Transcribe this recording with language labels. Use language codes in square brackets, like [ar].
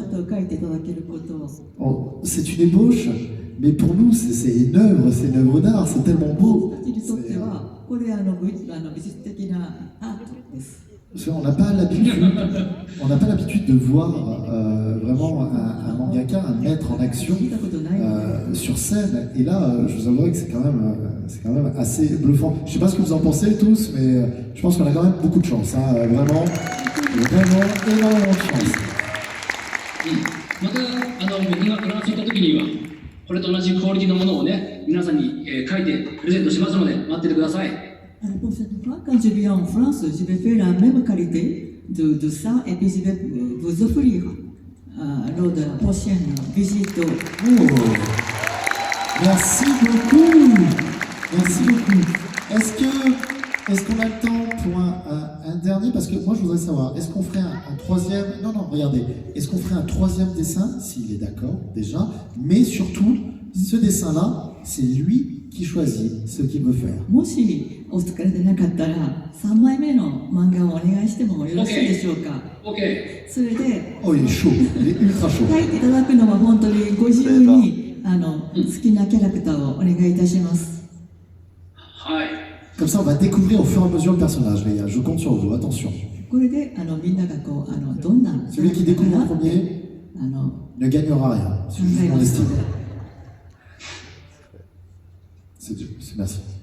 [ja] 姿を描いていただけることを [fr] C'est une ébauche, mais pour nous, c'est une œuvre d'art, c'est tellement beau. [ja] 私にとってはこれ美術的なアートです。 [fr] Parce qu'on n'a pas l'habitude de voir vraiment un mangaka, un maître en action [ja] 見たことないので [fr] sur scène. Et là, je vous avouerai que c'est quand même assez bluffant. Je sais pas ce que vous en pensez tous, mais je pense qu'on a quand même beaucoup de chance. Hein. Vraiment énormément de chance. [ja] また僕がフランス行った時にはこれと同じクオリティのものをね皆さんに、書いてプレゼントしますので待っててください。 [fr] La prochaine fois, quand je viens en France, je vais faire la même qualité de ça et puis je vais vous offrir lors de la prochaine visite. Oh. Merci beaucoup. Merci beaucoup. Est-ce qu'on a le temps pour un dernier? Parce que moi, je voudrais savoir, est-ce qu'on ferait un troisième... Non, regardez. Est-ce qu'on ferait un troisième dessin, s'il est d'accord, déjà? Mais surtout, ce dessin-là, c'est lui qui choisit ce qu'il veut faire. [ja] もしお疲れでなかったら3枚目の漫画をお願いしてもよろしいでしょうか。 OK。それで [fr] Oh, il est chaud. Il est ultra chaud. [ja] 書いていただくのは本当にご自由に好きなキャラクターをお願いいたします。はい。 [fr] Comme ça, on va découvrir au fur et à mesure le personnage, les gars. Je compte sur vous. Attention. [ja] これでみんながこうどんな [fr] Celui qui découvre en premier ne gagnera rien. C'est juste mon estime. C'est merci.